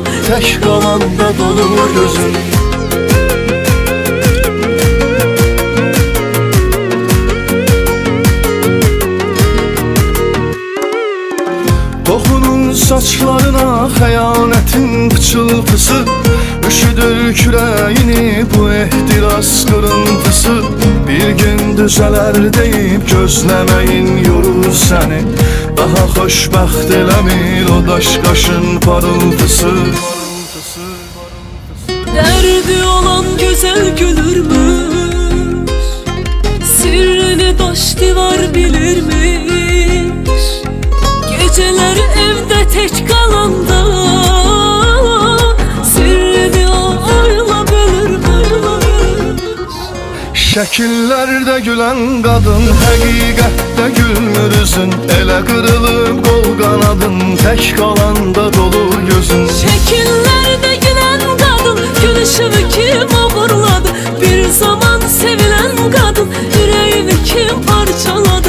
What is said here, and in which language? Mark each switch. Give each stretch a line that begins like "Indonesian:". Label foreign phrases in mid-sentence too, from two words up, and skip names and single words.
Azerbaijani: Tək qalanda dolur gözün. Toxunun saçlarına xəyanətin pıçıltısı, üşüdür kürəyini bu ehtiras qırıntısı. Bir gün düzələr deyib gözləməyin yorur səni. Daha xoşbəxt eləmir o daş qaşın parıltısı.
Turkish: Derdi olan güzel gülürmüş, sirrini taş divar bilirmiş. Geceler evde tek kalanda,
Azerbaijani: sirrini o ayla bölürmüş. Şəkillərdə gülən qadın, həqiqətdə gülmür üzün. Elə qırılıb qol qanadın, tək qalanda dolur gözün. Şəkillərdə gülən qadın, gülüşümü kim oğurladı?
Turkish: Bir zaman sevilen kadın, yüreğimi kim parçaladı?